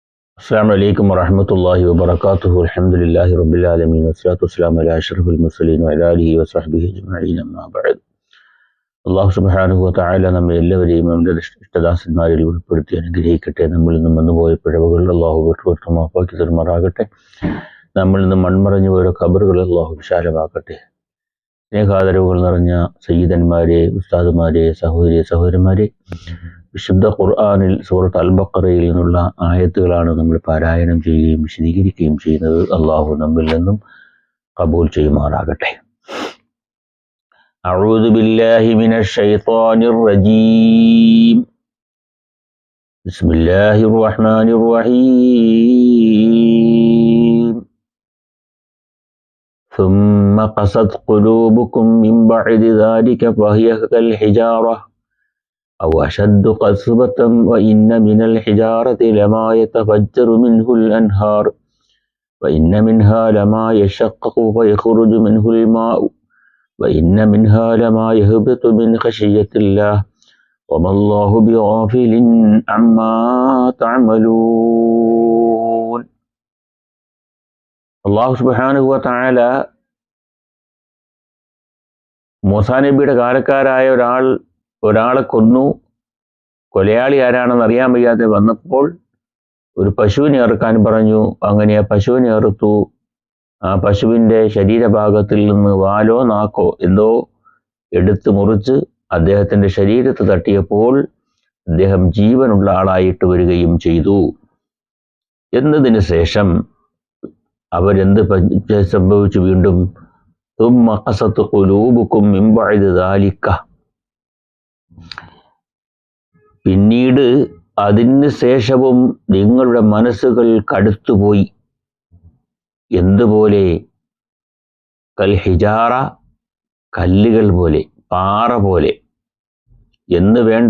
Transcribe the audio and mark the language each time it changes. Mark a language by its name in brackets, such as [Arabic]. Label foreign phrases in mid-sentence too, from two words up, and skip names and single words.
[Arabic] السلام عليكم ورحمة الله وبركاته. الحمد لله رب العالمين والصلاة والسلام على أشرف المرسلين وعلى آله وصحبه أجمعين. أما بعد. الله سبحانه وتعالى [Malayalam] നമ്മെ എല്ലാവരെയും നമ്മുടെ ഇഷ്ടദാസന്മാരിൽ ഉൾപ്പെടുത്തി അനുഗ്രഹിക്കട്ടെ. നമ്മളിൽ നിന്നും വന്നുപോയ പിഴവുകൾ അള്ളാഹു വിട്ടുവീഴ്ച മാപ്പാക്കി തരുമാറാകട്ടെ. നമ്മളിൽ നിന്നും മൺമറഞ്ഞു പോയ ഖബറുകൾ അള്ളാഹു വിശാലമാക്കട്ടെ. സ്നേഹാദരവുകൾ നിറഞ്ഞ സയ്യിദന്മാരെ, ഉസ്താദുമാരെ, സഹോദരന്മാരെ, വിശുദ്ധ ഖുർആനിൽ സൂറത്ത് അൽ ബഖറയിൽ നിന്നുള്ള ആയത്തുകളാണ് നമ്മൾ പാരായണം ചെയ്യുകയും വിശദീകരിക്കുകയും ചെയ്യുന്നത്. അള്ളാഹു നമ്മിൽ നിന്നും ഖബൂൽ ചെയ്യുമാറാകട്ടെ. [Arabic] أعوذ بالله من الشيطان الرجيم. بسم الله الرحمن الرحيم. ثم قست قلوبكم من بعد ذلك فهي كالحجارة أو أشد قسوة وإن من الحجارة لما يتفجر منه الأنهار وإن منها لما يشقق فيخرج منه الماء وإن منها لما يهبط من خشية الله وما الله بغافل عما تعملون. الله سبحانه وتعالى [Malayalam] മൂസാ നബിയുടെ കാലക്കാരായ ഒരാളെ കൊന്നു. കൊലയാളി ആരാണെന്ന് അറിയാൻ വയ്യാതെ വന്നപ്പോൾ ഒരു പശുവിനെ അറുക്കാൻ പറഞ്ഞു. അങ്ങനെ ആ പശുവിനെ അറുത്തു. ആ പശുവിൻ്റെ ശരീരഭാഗത്തിൽ നിന്ന് വാലോ നാക്കോ എന്തോ എടുത്ത് മുറിച്ച് അദ്ദേഹത്തിൻ്റെ ശരീരത്ത് തട്ടിയപ്പോൾ അദ്ദേഹം ജീവനുള്ള ആളായിട്ട് വരികയും ചെയ്തു. എന്നതിന് ശേഷം അവരെന്ത് സംഭവിച്ചു? [Arabic] വീണ്ടും ثم قست قلوبكم من بعد ذلك, [Malayalam] പിന്നീട് അതിന് ശേഷവും നിങ്ങളുടെ മനസ്സുകൾ കടുത്തുപോയി. എന്തുപോലെ? കൽ ഹിജാറ, കല്ലുകൾ പോലെ, പാറ പോലെ എന്ന് വേണ്ട.